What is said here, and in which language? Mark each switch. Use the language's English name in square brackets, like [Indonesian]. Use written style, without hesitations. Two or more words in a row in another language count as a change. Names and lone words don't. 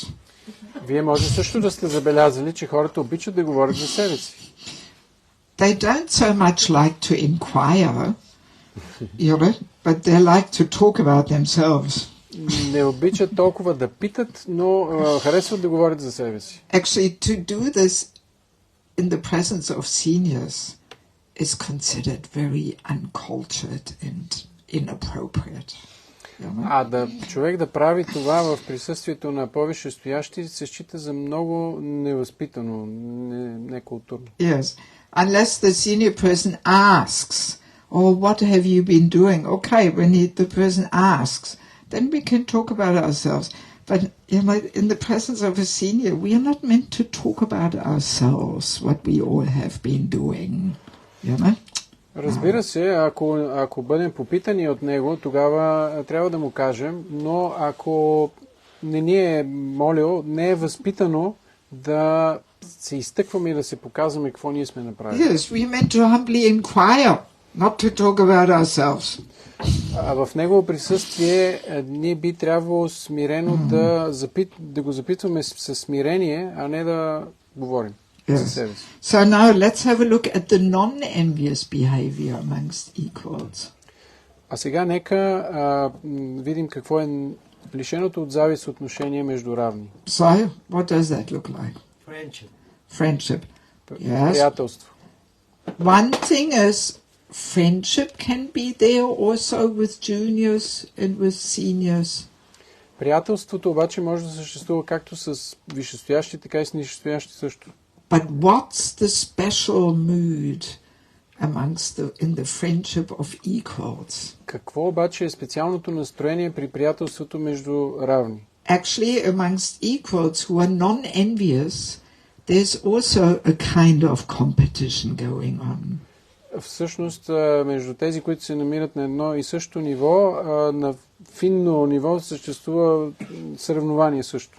[Bulgarian] Вие може също да сте забелязали, че хората обичат да говорят за себе си. [English] They don't so much like to inquire, you know, but they like to talk about themselves. [Bulgarian] Не обичат толкова да питат, но харесват да говорят за себе си. [English] Actually, to do this in the presence of seniors is considered very uncultured and inappropriate. [Bulgarian] Човек да прави това в присъствието на повече стоящи се счита за много невъзпитано, некултурно. [English] Yes, unless the senior person asks, "Oh, what have you been doing?" Okay, when the person asks, then we can talk about ourselves. But you know, in the presence of a senior, we are not meant to talk about ourselves, what we all have been doing. You know? [Bulgarian] Разбира се, ако бъдем попитани от него, тогава трябва да му кажем, но ако не ни е молил, не е възпитано да се изтъкваме и да се показваме какво ние сме направили. [English] Yes, we meant to humbly inquire, not to talk about ourselves. [Bulgarian] А в негово присъствие ние би трябвало смирено да го запитваме със смирение, а не да говорим. [English] Yes. So now let's have a look at the non-envious behavior amongst equals. [Bulgarian] А сега нека видим какво е лишеното от завист отношение между равни. [English] So, what does that look like? Friendship. Yes. [Bulgarian] Приятелство. [English] One thing is friendship can be there also with juniors and with seniors. [Bulgarian] Приятелството обаче може да съществува както с висшестоящи, така и с нисшестоящи също. [English] But what's the special mood in the friendship of equals? [Bulgarian] Какво обаче е специалното настроение при приятелството между равни? [English] Actually, amongst equals who are non-envious, there's also a kind of competition going on. [Bulgarian] Всъщност, между тези, които се намират на едно и също ниво, на финно ниво съществува съревнование също.